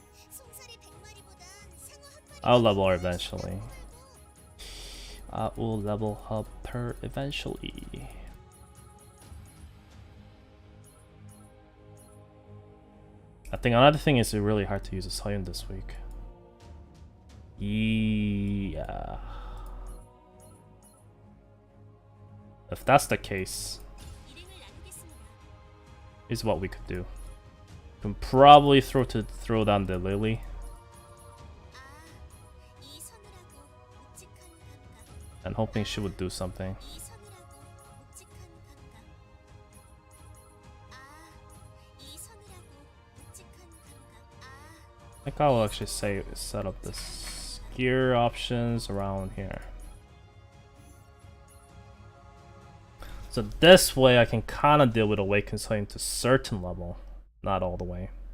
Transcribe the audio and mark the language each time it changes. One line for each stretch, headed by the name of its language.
Korean: 송사리 100마리보단 상어 한 마리.
English: I'll level her eventually. I will level up her eventually. I think another thing is it's really hard to use a Scion this week. Yeah. If that's the case,
Korean: 일행을 나누겠습니다.
English: is what we could do. Can probably throw down the Lily
Korean: 이 서늘하고 묵직한 감각.
English: and hoping she would do something.
Korean: 이 서늘하고 묵직한 감각. 이 서늘하고 묵직한 감각.
English: I think I will actually set up this gear options around here. So this way I can kind of deal with Awakened Scion to a certain level. Not all the way.